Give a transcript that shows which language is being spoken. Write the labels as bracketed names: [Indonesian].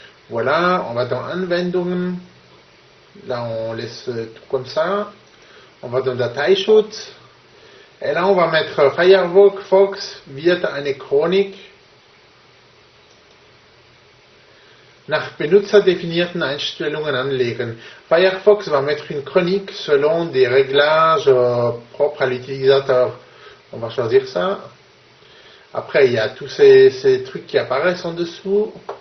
[French] Voilà, on va dans Anwendungen. Là, on laisse tout comme ça. On va dans Dateischutz. Et là, on va mettre [German] Firefox wird eine Chronik nach benutzerdefinierten Einstellungen anlegen. [French] Firefox va mettre une chronique selon des réglages propres à l'utilisateur. On va choisir ça. Après, il y a tous ces trucs qui apparaissent en dessous.